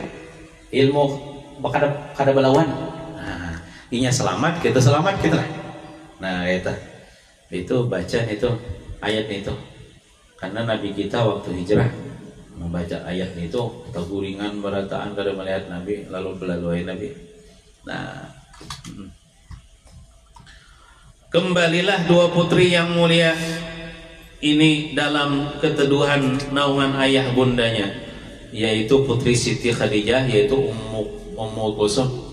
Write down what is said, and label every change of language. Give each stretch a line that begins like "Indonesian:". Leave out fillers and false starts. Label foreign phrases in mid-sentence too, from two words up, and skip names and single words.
Banjar: Ilmu kada belawan. Nah inya selamat, kita selamat gitu lah. Nah itu baca itu ayat itu, karena Nabi kita waktu hijrah membaca ayat itu, keguringan berataan kada melihat Nabi, lalu belalui Nabi.
Indonesian: Nah kembalilah dua putri yang mulia ini dalam keteduhan naungan ayah bundanya, yaitu putri Siti Khadijah, yaitu Ummu Kulsum.